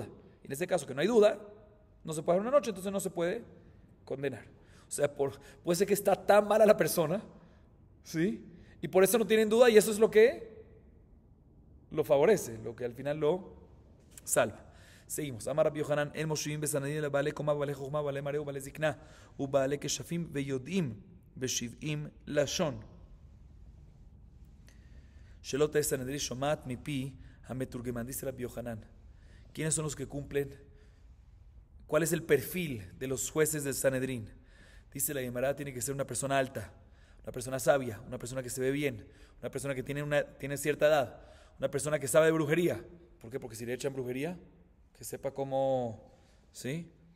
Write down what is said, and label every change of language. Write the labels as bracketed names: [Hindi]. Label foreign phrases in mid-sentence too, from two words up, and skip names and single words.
[Spanish] Y en este caso, que no hay duda, no se puede dejar una noche, entonces no se puede condenar. O sea, puede ser que está tan mala la persona, ¿sí? Y por eso no tienen duda y eso es lo que lo favorece, lo que al final lo salva. [Hebrew] Seguimos. אמר רבי יוחנן אין מושיבין בסנהדרין אלא בעלי קומה בעלי חכמה בעלי מראה בעלי זקנה ובעלי כשפים ויודעים בשבעים לשון. שלא סנהדרין שומעת מפי המתורגמן, [Spanish] dice Rabbi Yohanan. ¿Quiénes son los que cumplen? ¿Cuál es el perfil de los jueces del Sanedrín? Dice la Gemara, tiene que ser una persona alta, una persona sabia, una persona que se ve bien, una persona que tiene cierta edad, una persona que sabe de brujería. ¿Por qué? Porque si le echan brujería, que sepa cómo, ¿sí?